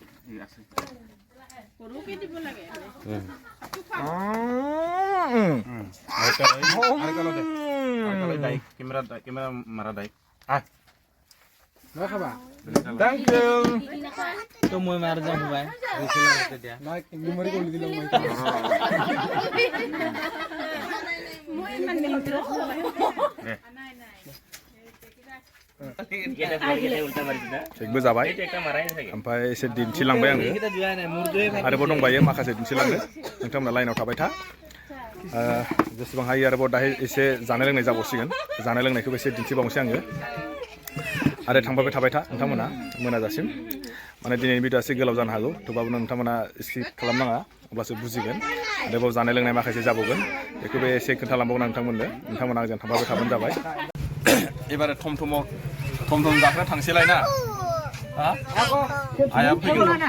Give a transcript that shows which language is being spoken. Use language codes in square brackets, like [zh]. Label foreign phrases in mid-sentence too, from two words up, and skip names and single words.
[as] কেমেৰা মাৰা দাই খাবা [en] Thank you. [as] তো মই মাৰ যাম ভাই দিয়া নাই মেমৰি কৰি দিলো মই [brx] Cekबो जाबाय ओमफ्राय एसे दिन्थिलांबाय आङो आरोबाव दंबायो माखासे दिन्थिलांनो नोंथांमोना लाइनाव थाबाय था जेसेबां हायो आरोबाव दाहाय एसे जानाय लोंनाय जाबावसिगोन जानाय लोंनायखौबो एसे दिन्थिबावनोसै आङो आरो थांबाय थाबाय था नोंथांमोना मोनाजासिम माने दिनैनि भिडिअ'आ एसे गोलाव जानो हागौ थेवबाबो नोंथांमोना स्किप खालामनाङा अब्लासो बुजिगोन आरोबाव जानाय लोंनाय माखासे जाबावगोन बेखौबो एसे खोन्थालांबावगोन नोंथांमोना आंजों थांबाय थाबानो जाबाय एबार थम जाग्रा थांसैलाय ना आया फैगोन